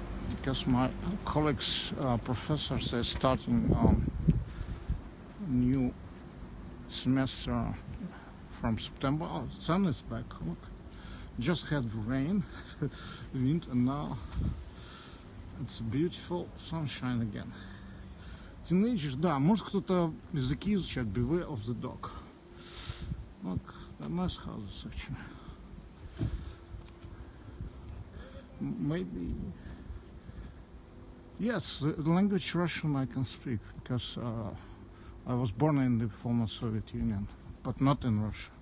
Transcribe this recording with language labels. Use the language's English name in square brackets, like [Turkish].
[English] Because my colleagues, professors, they're starting a new semester from September. Oh, the sun is back. Look, just had rain, wind, and now it's beautiful sunshine again. [Russian] Teenagers, да, может кто-то языки изучать. [English] Beware of the dog. Look, they're nice houses actually. Maybe. Yes, the language Russian I can speak because I was born in the former Soviet Union, but not in Russia.